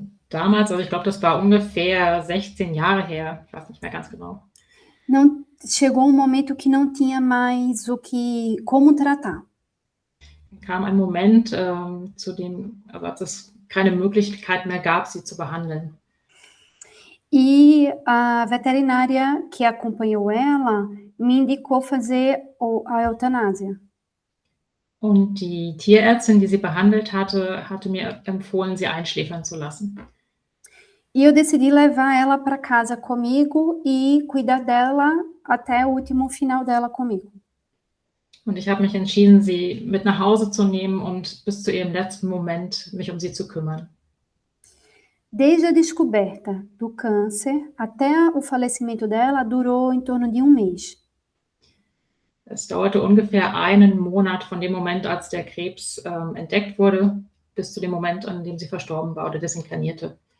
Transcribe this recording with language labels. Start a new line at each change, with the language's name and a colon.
German: Damals, also ich glaube, das war ungefähr 16 Jahre her, ich weiß nicht mehr ganz genau.
Portuguese: Não, chegou um momento que não tinha mais como tratar.
German: Kam ein Moment, als es keine Möglichkeit mehr gab, sie zu behandeln.
Portuguese: E a veterinária que acompanhou ela me indicou fazer a eutanásia.
German: Und die Tierärztin, die sie behandelt hatte mir empfohlen, sie einschläfern zu lassen.
Portuguese: E eu decidi levar ela para casa comigo e cuidar dela até o último final dela comigo.
German: Und ich habe mich entschieden, sie mit nach Hause zu nehmen und bis zu ihrem letzten Moment mich um sie zu kümmern.
Portuguese: Desde a descoberta do câncer até o falecimento dela, durou em torno de 1 mês.
German: Es dauerte ungefähr einen Monat von dem Moment, als der Krebs entdeckt wurde, bis zu dem Moment, an dem sie verstorben war oder desinkarnierte.